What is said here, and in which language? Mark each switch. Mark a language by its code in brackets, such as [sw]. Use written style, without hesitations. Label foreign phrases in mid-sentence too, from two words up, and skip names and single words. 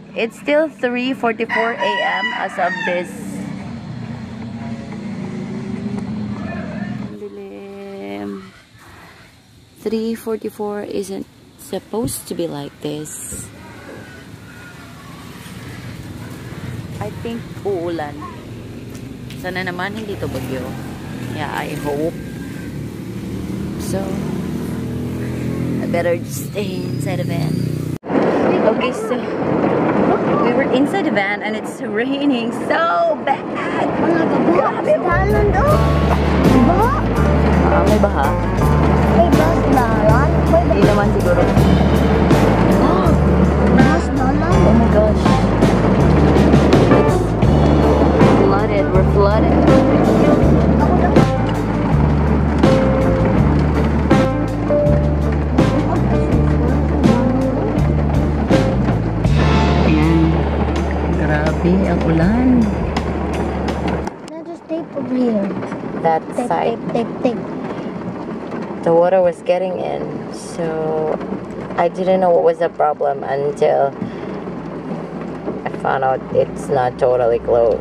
[en] It's still 3:44 a.m. as of this. 3:44 isn't supposed to be like this. I think uulan. [tl] Sana naman hindi to bagyo. [en] Yeah, I hope. So I better just stay inside the van. Okay, so we were inside the van and it's raining so bad. [tl] Grabe ba? May baha. May bus dalan? Hindi naman siguro. Bus dalan? [en] Oh my gosh. It's flooded. We're flooded. [tl] Ang ulan. [en] Now just tape over here. That side. Tape. The water was getting in, so I didn't know what was the problem until I found out it's not totally closed.